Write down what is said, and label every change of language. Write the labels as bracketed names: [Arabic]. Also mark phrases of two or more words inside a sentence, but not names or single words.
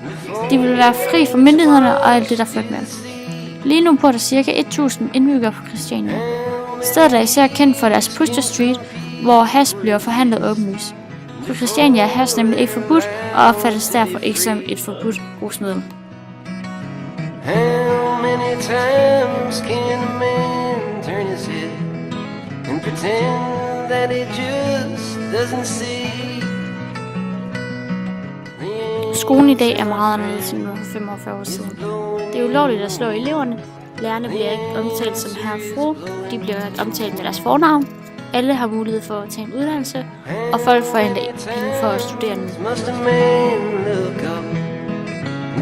[Danish] De ville være fri fra myndighederne og alt det, der førte med. Lige nu bor der ca. 1.000 indbyggere på Christiania. Stedet er især kendt for deres Pusher Street, hvor hash bliver forhandlet åbenlyst. På Christiania er hash nemlig ikke forbudt, og opfattes derfor ikke som et forbudt rusmiddel. [English] How many times can a man turn his head and pretend that he just doesn't see? [Danish] Skolen i dag er meget anderledes end for 45 år siden. Det er ulovligt at slå eleverne. Lærerne bliver ikke omtalt som herre og fru. De bliver omtalt med deres fornavn. Alle har mulighed for at tage en uddannelse, og folk får endda penge for at studere den.